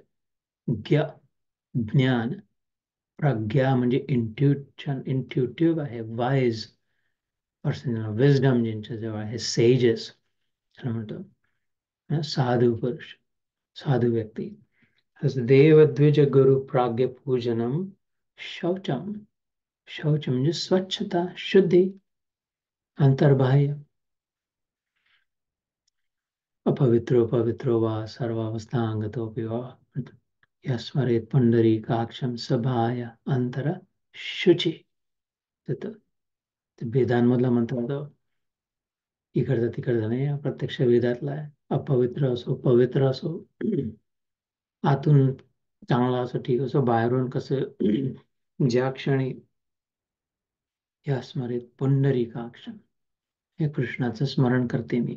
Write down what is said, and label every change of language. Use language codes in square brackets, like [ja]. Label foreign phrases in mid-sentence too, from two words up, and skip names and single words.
[mr] ज्ञ, ज्ञान. प्रज्ञा म्हणजे इंट्युटिव्ह आहे, [en] wise person, [mr] विजडम ज्यांच्या जवळ आहे, सेजेस म्हणतो. साधू पुरुष, साधू व्यक्ती. [sa] देव, द्विज, गुरु, प्राज्ञ, पूजनम, शौचम. [mr] शौच म्हणजे स्वच्छता, शुद्धी, अंतर्बाह्य. [sa] अपवित्रो पवित्रो वा सर्वावस्थांगतोऽपि वा यस्मरेत् पुंडरीकाक्षं सभाय अंतर शुची. [mr] ते वेदांमधला मंत्र होता, इकडचा तिकडचा नाही, प्रत्यक्ष वेदातला आहे. अपवित्र असो, पवित्र असो, आतून चांगला असो, ठीक असो, बाहेरून कसं, ज्या क्षणी [sa] यस्मरेत् पुंडरीकाक्षं, [mr] हे कृष्णाचं स्मरण करते मी.